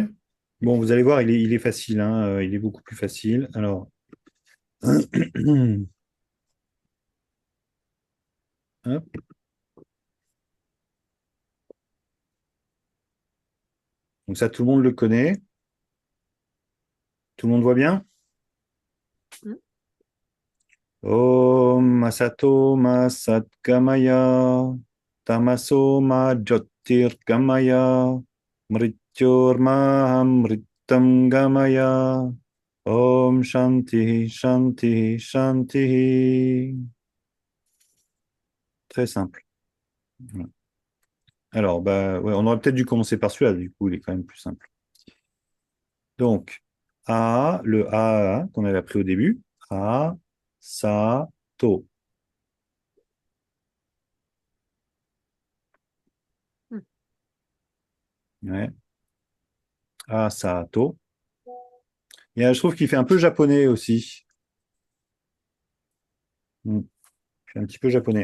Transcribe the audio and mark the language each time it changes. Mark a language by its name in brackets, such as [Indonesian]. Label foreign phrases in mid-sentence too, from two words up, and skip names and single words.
[French] Bon, vous allez voir, il est facile, hein, il est beaucoup plus facile. Alors, hop. Donc ça, tout le monde le connaît. Tout le monde voit bien? Hmm. [Sanskrit] ॐ मासतो मासत् गमय तमसो मा ज्योतिर् गमय मृत्युर् मा मृतं गमय ॐ शान्तिः शान्तिः शान्तिः. [French] Très simple. Voilà. Alors, bah, ouais, on aurait peut-être dû commencer par celui-là, du coup, il est quand même plus simple. Donc, le A qu'on avait appris au début. [Sanskrit] अ, स, तो. Hmm. [French] Ouais. [Sanskrit] अ, स, तो. [French] Et je trouve qu'il fait un peu japonais aussi. Il fait un petit peu japonais.